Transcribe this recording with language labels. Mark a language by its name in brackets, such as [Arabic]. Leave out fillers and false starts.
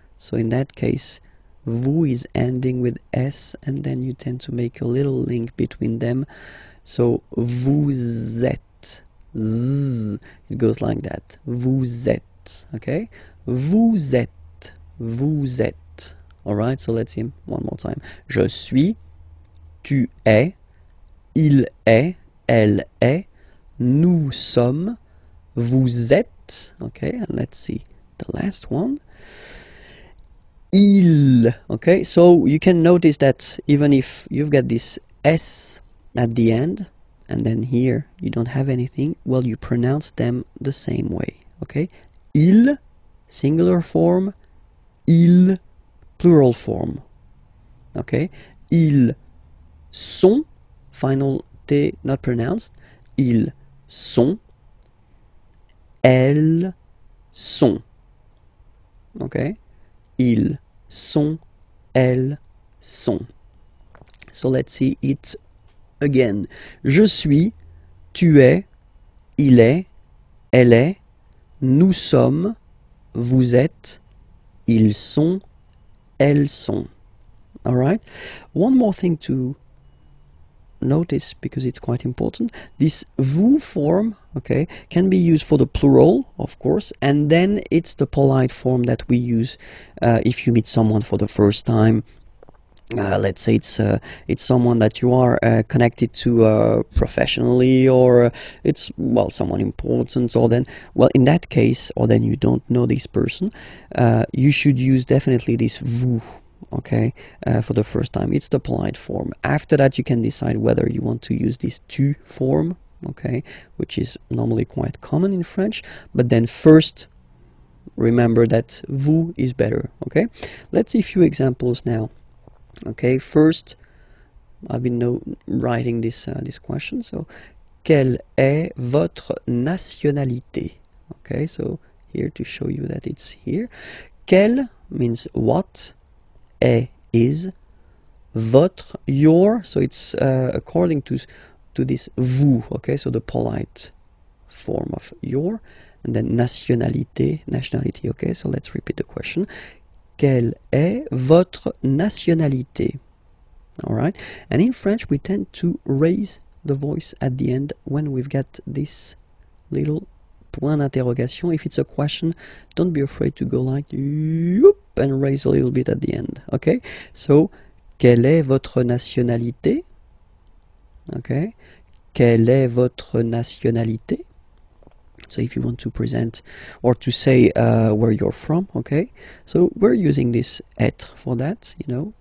[English] So in that case, vous is ending with S, and then you tend to make a little link between them. So [French] vous êtes, [English] z, it goes like that. [French] Vous êtes, okay? Vous êtes, vous êtes. [English] All right, so let's see one more time. [French] Je suis, tu es, il est, elle est, nous sommes, vous êtes. [English] Okay, and let's see the last one. Il. Okay, so you can notice that even if you've got this S at the end, and then here you don't have anything, well, you pronounce them the same way. Okay, il, singular form, il, plural form. [French] Okay, ils sont, [English] final T not pronounced, [French] ils sont, elles sont. Okay, ils sont, elles sont. [English] So let's see it again. [French] Je suis, tu es, il est, elle est, nous sommes, vous êtes, ils sont, elles sont. [English] All right. One more thing to notice, because it's quite important. This vous form, okay, can be used for the plural, of course, and then it's the polite form that we use if you meet someone for the first time. Let's say it's someone that you are connected to professionally, or it's, well, someone important, or then, well, in that case, or then you don't know this person, you should use definitely this vous, okay, for the first time. It's the polite form. After that, you can decide whether you want to use this tu form, okay, which is normally quite common in French, but then first remember that vous is better. Okay, let's see a few examples now. Okay, first, I've been writing this question. [French] So, quelle est votre nationalité? [English] Okay, so here to show you that it's here. Quelle means what, est is, votre, your. So it's according to this vous. Okay, so the polite form of your, and then nationalité. Okay, so let's repeat the question. [French] Quelle est votre nationalité? [English] All right, and in French we tend to raise the voice at the end when we've got this little [French] point d'interrogation. [English] If it's a question, don't be afraid to go like whoop, and raise a little bit at the end. [French] Okay, so quelle est votre nationalité? Okay, quelle est votre nationalité? [English] So if you want to present or to say where you're from, okay, so we're using this être for that, you know.